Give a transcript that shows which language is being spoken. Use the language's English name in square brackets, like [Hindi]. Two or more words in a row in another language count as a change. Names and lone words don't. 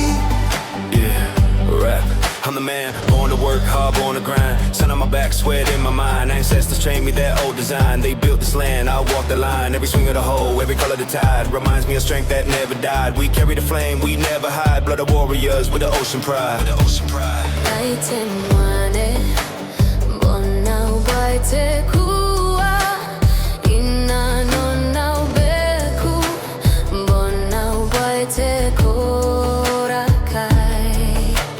[English] Yeah, rap. I'm the man, born to work hard, born to grind. Sun on my back, sweat in my mind. Ancestors trained me that old design. They built this land, I walk the line. Every swing of the hoe, every color of the tide reminds me of strength that never died. We carry the flame, we never hide. Blood of warriors with the ocean pride. [Gilbertese] Te mwane, bona ubaite kua, ina no na ubeku, bona ubaite korakai.